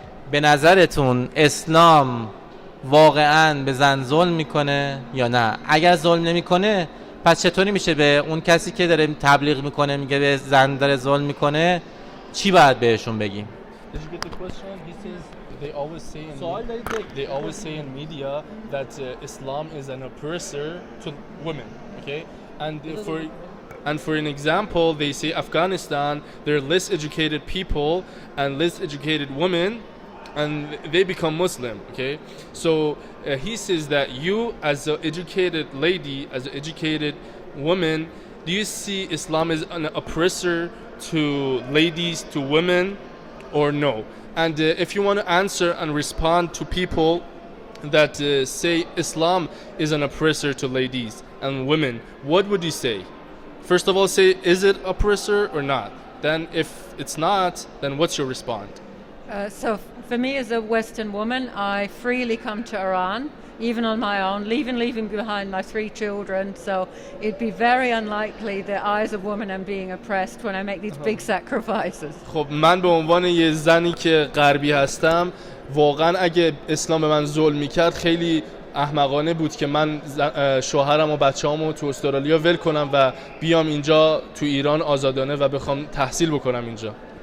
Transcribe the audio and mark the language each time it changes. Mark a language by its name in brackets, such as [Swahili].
[Persian] به نظرتون اسلام واقعاً به زن ظلم میکنه یا نه؟ اگر ظلم نمیکنه پس چطوری میشه به اون کسی که داره تبلیغ میکنه میگه به زن داره ظلم میکنه چی باید بهشون بگیم؟ [English] Did you get the question? He says they always say in media that Islam is an oppressor to women, okay? And for an example, they say Afghanistan, there are less educated people and less educated women, and they become Muslim, okay? So he says that you, as an educated lady, as an educated woman, do you see Islam as an oppressor to ladies, to women, or no? And if you want to answer and respond to people that say Islam is an oppressor to ladies and women, what would you say? First of all, say, is it oppressor or not? Then if it's not, then what's your response? So for me as a Western woman, I freely come to Iran, even on my own, leaving behind my 3 children. So it'd be very unlikely that I as a woman am being oppressed when I make these big sacrifices. [Persian] خب من به عنوان یه زنی که غربی هستم واقعا اگه اسلام به من ظلم میکرد خیلی احمقانه بود که من شوهرم و بچه‌هامو تو استرالیا ول کنم و بیام اینجا تو ایران آزادانه و بخوام تحصیل بکنم اینجا.